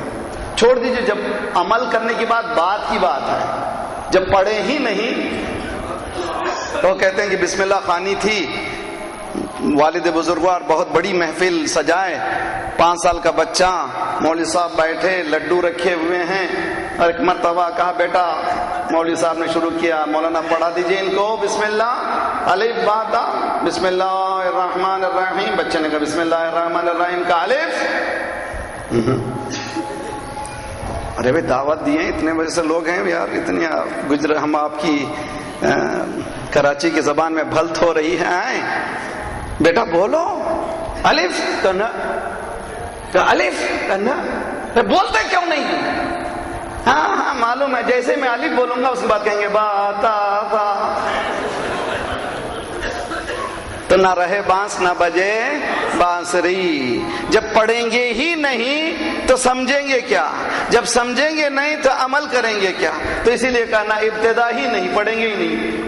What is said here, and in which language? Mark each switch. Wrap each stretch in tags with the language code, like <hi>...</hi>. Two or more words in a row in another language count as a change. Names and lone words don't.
<ur>چھوڑ دیجئے، جب عمل کرنے کی بات کی بات ہے، جب پڑھے ہی نہیں تو کہتے ہیں کہ بسم اللہ خوانی تھی، والد بزرگوار بہت بڑی محفل سجائے، 5 سال کا بچہ، مولوی صاحب بیٹھے، لڈو رکھے ہوئے ہیں، اور ایک مرتبہ کہا بیٹا، مولوی صاحب نے شروع کیا، مولانا پڑھا دیجئے ان کو بسم اللہ الف با تا،</ur> <ar>بسم اللہ الرحمن الرحیم.</ar> <ur>بچے نے کہا</ur> <ar>بسم اللہ الرحمن الرحیم</ar> <ur>کا الف. ارے بھائی دعوت دیے، اتنے بجے سے لوگ ہیں یار، اتنی گجر ہم آپ کی کراچی کی زبان میں بھلت ہو رہی ہے. آئیں بیٹا بولو الف کنا، الف کنا، بولتے کیوں نہیں؟ ہاں معلوم ہے، جیسے میں الف بولوں گا اس کے بعد کہیں گے با تا با، تو نہ رہے بانس نہ بجے بانسری. جب پڑھیں گے ہی نہیں تو سمجھیں گے کیا؟ جب سمجھیں گے نہیں تو عمل کریں گے کیا؟ تو اسی لیے کہا نہ ابتدا ہی نہیں، پڑھیں گے ہی نہیں.</ur>